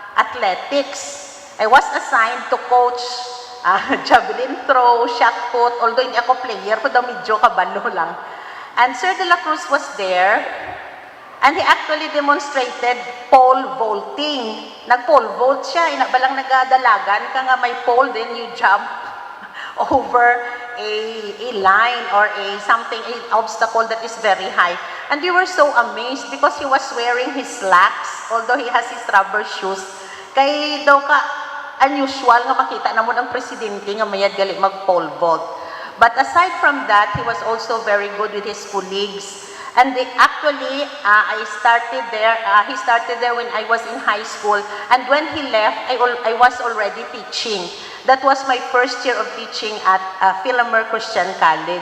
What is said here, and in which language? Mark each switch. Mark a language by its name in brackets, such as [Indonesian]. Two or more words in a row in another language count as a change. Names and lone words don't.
[English] athletics. I was assigned to coach javelin throw, shot put, although [Hiligaynon] hindi ako [English] player, [Hiligaynon] pero medyo kabalo lang. [English] And Sir De La Cruz was there, and he actually demonstrated pole vaulting. [Hiligaynon] Nag-pole vault siya, balang nagadalagan ka nga may pole, [English] then you jump over a line or an obstacle that is very high. And we were so amazed because he was wearing his slacks, although he has his rubber shoes. [Hiligaynon] Kay daw ka unusual nga makita na mo ng presidente nga mayad gali mag-pole vault. [English] But aside from that, he was also very good with his colleagues. And actually, I started there. He started there when I was in high school. And when he left, I was already teaching. That was my first year of teaching at Philomer Christian College.